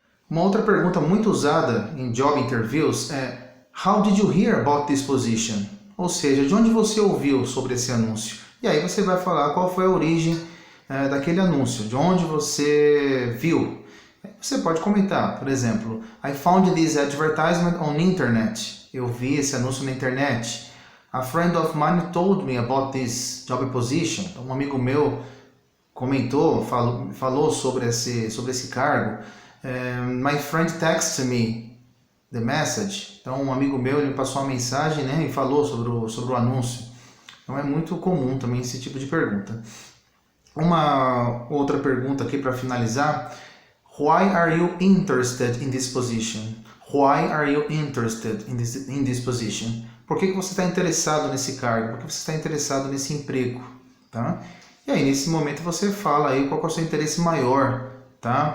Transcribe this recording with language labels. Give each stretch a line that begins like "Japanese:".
Portuguese: Uma outra pergunta muito usada em job interviews é
English: How did you hear about this position?
Portuguese: Ou seja, de onde você ouviu sobre esse anúncio? E aí você vai falar qual foi a origem daquele anúncio, de onde você viu. Você pode comentar, por exemplo,
English: I found this advertisement on internet.
Portuguese: Eu vi esse anúncio na internet.
English: A friend of mine told me about this job position.
Portuguese: Então, um amigo meu comentou, falou sobre esse cargo.
English: My friend texted me the message.
Portuguese: Então, um amigo meu ele me passou uma mensagem, né, e falou sobre o anúncio. Então, é muito comum também esse tipo de pergunta. Uma outra pergunta aqui para finalizar.
English: Why are you interested in this position? Why are you interested in this position?
Portuguese: Por que você está interessado nesse cargo? Por que você está interessado nesse emprego? Tá? E aí, nesse momento, você fala aí qual é o seu interesse maior, tá?